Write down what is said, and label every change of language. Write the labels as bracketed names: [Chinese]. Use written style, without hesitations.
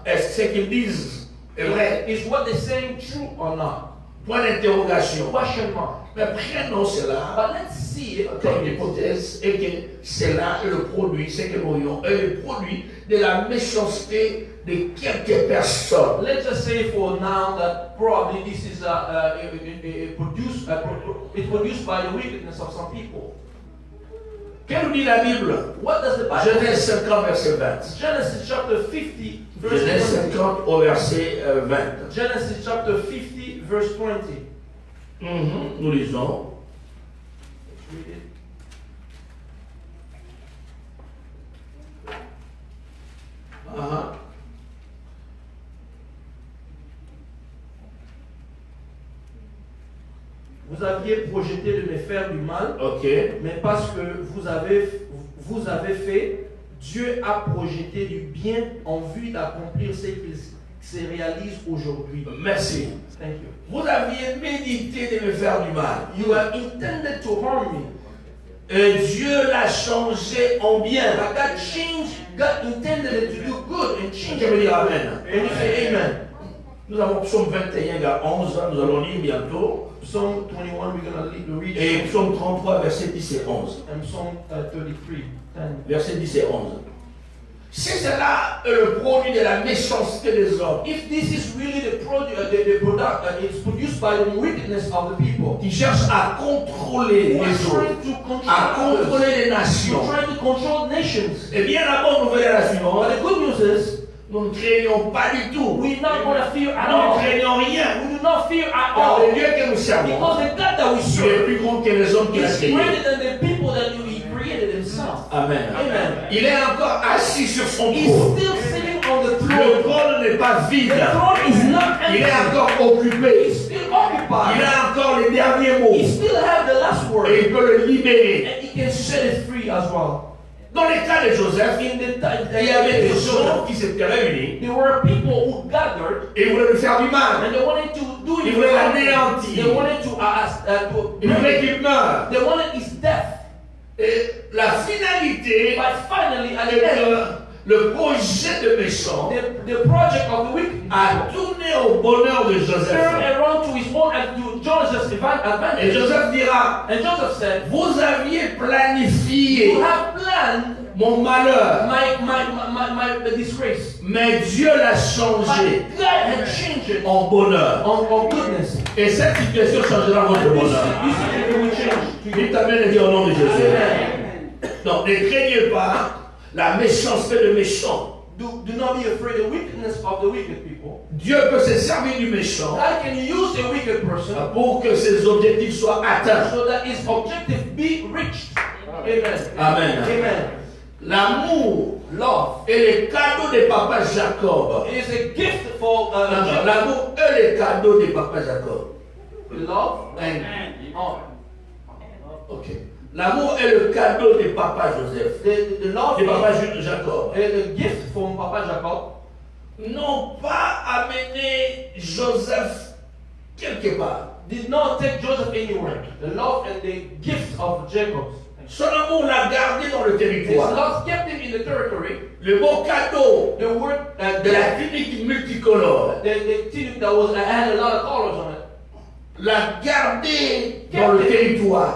[French] Est-ce que ce qu'ils disent est vrai? [English] Is what they're saying true or not? [French] Point d'interrogation. [English] Question mark. [French] Mais prenons cela [English] But let's see it. [French] comme hypothèse et que cela est le produit, ce que nous voyons, est le produit de la méchanceté de quelques personnes. [English] Let's just say for now that probably this is produced by the wickedness of some people. [French] Que nous dit la Bible? [English] What does the Bible say? [French] Genèse 50, verset 20. [English] Genesis chapter 50, verse [French] Genèse 20. 50 au verset 20. [English] Genesis chapter 50, verse 20. [French] Nous lisons. [English] Let's read it. [French] Vous aviez projeté de me faire du mal, [English] Ok. [French] mais parce que vous avez fait, Dieu a projeté du bien en vue d'accomplir ce qu'il se réalise aujourd'hui. Merci. [English] Thank you. [French] Vous aviez médité de me faire du mal. [English] You have intended to harm me, [French] Et Dieu l'a changé en bien. [English] but God intended it to do good and change [French] Je veux [English] it. [French] dire Amen. [English] And you say amen. [French] Nous avons Psaume 21, vers 11, nous allons lire bientôt. [English] Psalm 21, we're going to read. [French] Et Psaume 33, versets 10 et 11. [English] And Psalm 33, 10. [French] Versets 10 et 11. Si cela est le produit de la méchanceté des hommes, [English] If this is really the product, it's produced by the wickedness of the people. [French] qui cherchent à contrôler [English] Who are [French] les autres, [English] trying to control [French] à [English] others. [French] contrôler les [English] You're [French] nations, [English] trying to control nations. [French] eh bien la bonne nouvelle est la [English] But [French] suivante. [English] the good news is, [French] Nous ne craignons pas du tout. [English] we're not going to fear at [French] Nous ne [English] all. [French] craignons rien. [English] We do not fear at [French] Car le [English] all. [French] Dieu que nous servons, [English] Because the God that we [French] il est [English] serve [French] plus grand que les hommes qu'il a [English] is [French] créés. [English] greater than the people that He created Himself. Amen. Amen. [French] Il est encore assis sur son [English] He's [French] trône. [English] still sitting on the [French] Le [English] throne. [French] trône n'est pas vide. [English] The throne is not [French] Il est [English] empty. [French] encore occupé. [English] He's still [French] Il [English] occupied. [French] a encore les derniers mots. [English] He still have the last [French] Et [English] word. [French] il peut le libérer. [English] And He can set it free as well. [French] Dans le cas de Joseph, [English] In the [French] il y avait des gens qui s'étaient réunis [English] there were people who gathered [French] et ils voulaient lui faire du mal. [English] and they wanted to do [French] Ils [English] it. [French] voulaient l'anéantir. [English] They wanted to [French] Ils voulaient qu'il meure. [English] they wanted his death. [French] Et la finalité [English] But finally, at [French] est [English] the end, [French] que le projet de méchant [English] the project of the wicked [French] a tourné au bonheur de Joseph. [English] turned around to his own and to Joseph's [French] Et [English] advantage. [French] Joseph dira, [English] And Joseph said, [French] vous aviez planifié [English] "You have planned [French] mon malheur, [English] my disgrace, [French] mais Dieu l'a changé [English] but God had changed it [French] en bonheur. [English] on goodness." [French] Et cette situation changera votre [English] And [French] bonheur. [English] this situation will change. [French] Dites Amen et dis au nom de Jésus. [English] Amen. [French] Donc ne craignez pas la méchanceté de méchant. [English] Do not be afraid of the wickedness of the wicked people. [French] Dieu peut se servir du méchant [English] God can use a wicked person [French] pour que ses objectifs soient atteints. [English] so that his objective be reached. Amen. Amen. Amen. [French] L'amour [English] Love [French] et les cadeaux de papa Jacob. [English] is a gift for [French] Non, l'amour et les cadeaux de papa Jacob. [English] love. Amen. Oh, Ok. [French] L'amour est le cadeau de papa Joseph. [English] the love [French] De papa [English] is [French] Jacob. [English] a gift from Papa Jacob. [French] N'ont pas amené Joseph quelque part. [English] Did not take Joseph anywhere. The love and the gift of Jacob. [French] Son amour l'a gardé dans le [English] His [French] territoire. [English] love kept him in the territory. [French] Le beau cadeau [English] The word [French] de la tunique multicolore [English] the tunic that was had a lot of colors on it. [French] l'a gardé dans le territoire.